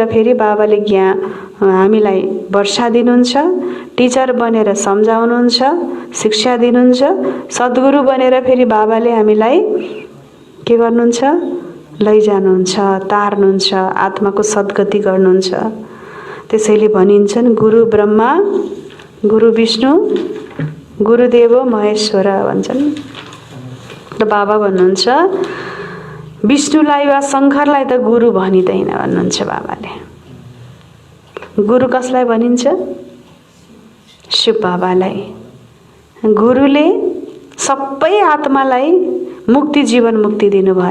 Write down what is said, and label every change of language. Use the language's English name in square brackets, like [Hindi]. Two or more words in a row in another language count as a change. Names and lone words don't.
[Nepali] फेरि बाबाले हामीलाई वर्षा दिनुहुन्छ। टिचर बनेर सम्झाउनुहुन्छ, शिक्षा दिनुहुन्छ। सद्गुरु बनेर फेरि बाबाले हामीलाई के गर्नुहुन्छ? लैजानुहुन्छ, तार्नुहुन्छ, आत्माको सद्गति गर्नुहुन्छ। त्यसैले भनिन्छन् [Sanskrit] गुरु ब्रह्मा, गुरु विष्णु, गुरुदेव महेश्वर [Nepali] भन्छन्। त बाबा भन्नुहुन्छ विष्णुलाई वा शङ्करलाई त गुरु भनिँदैन भन्नुहुन्छ बाबाले। गुरु कसलाई भनिन्छ? शिव बाबालाई। गुरुले सबै आत्मालाई मुक्ति, जीवन मुक्ति दिनुभयो।